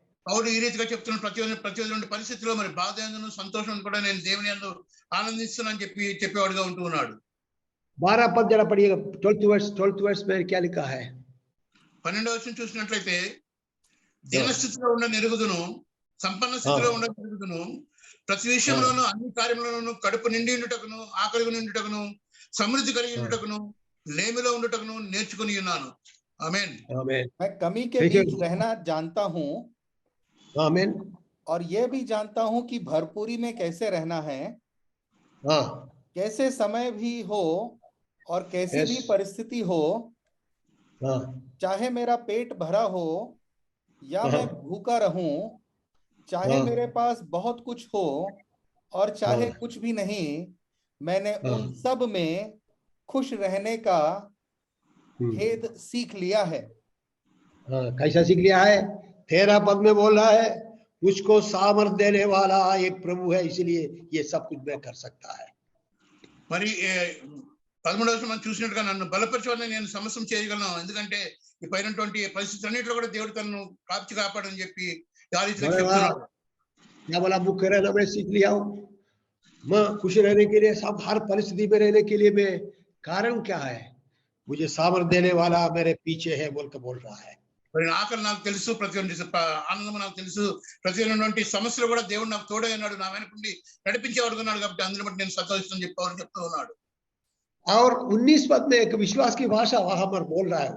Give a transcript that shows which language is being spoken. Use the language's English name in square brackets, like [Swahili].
[Telugu] పౌలు ఈ రీతిగా చెప్తున్న ప్రతి పరిస్థితిలో మరి బాధ యందును సంతోషం కూడా నేను దేవుని యందు ఆనందిస్తున్నానని చెప్పేవాడుగా ఉంటూ ఉన్నాడు. [Hindi] 12 पद जरा पढ़िएगा. 12th वर्ष में क्या लिखा है? [Telugu] 12వ వచనం చూసినట్లయితే దీనస్థితిలో ఉన్న నిరుగుదును సంపన్న స్థితిలో ఉన్న నిరుగుదును ప్రతి విషయంలోనూ అన్ని కార్యములలోనూ కడుపు నిండి ఉండుటకును ఆకలి నిండుటకును సమృద్ధి కలిగి ఉండుటకును లేమిలో ఉండుటకును నేర్చుకుని ఉన్నాను. [Hindi] आमीन. मैं कमी के बीच रहना जानता हूँ. आमीन. और ये भी जानता हूँ कि भरपूरी में कैसे रहना है. कैसे समय भी हो और कैसी भी परिस्थिति हो, चाहे मेरा पेट भरा हो या मैं भूखा रहूं, चाहे मेरे पास बहुत कुछ हो और चाहे कुछ भी नहीं, मैंने उन सब में खुश रहने का भेद सीख लिया है. कैसा सीख लिया है? 13 पद में बोल रहा है, मुझको सामर्थ देने वाला एक प्रभु है, इसलिए ये सब कुछ मैं कर सकता है. [Telugu] మరి 13వ వచనం మనం చూసినట్టుగా నన్ను బలపరచువాలని నేను సమస్తం చేయగలను, ఎందుకంటే ఈ పైనటువంటి పరిస్థితులన్నింటిలో కూడా దేవుడు తనను కాపాడని చెప్పి ఆ రీతిలో చెప్తున్నాడు. [Hindi] क्या बोला? मुख्य रहना मैं सीख लिया हूँ. मैं खुश रहने के लिए, सब हर परिस्थिति में रहने के लिए मैं कारण क्या है? मुझे सामर्थ देने वाला मेरे पीछे है बोलकर बोल रहा है. [Telugu] మరి ఆకలి నాకు తెలుసు, ప్రతి ఆనందం నాకు తెలుసు, ప్రతి సమస్యలు కూడా దేవుడు నాకు తోడై ఉన్నాడు, నా వెనకుండి నడిపించేవాడు ఉన్నాడు, కాబట్టి అందులో బట్టి నేను సంతోషిస్తాను చెప్పేవాడు చెప్తూ ఉన్నాడు. [Hindi] और 19 पद में एक विश्वास की भाषा वहां पर बोल रहा है.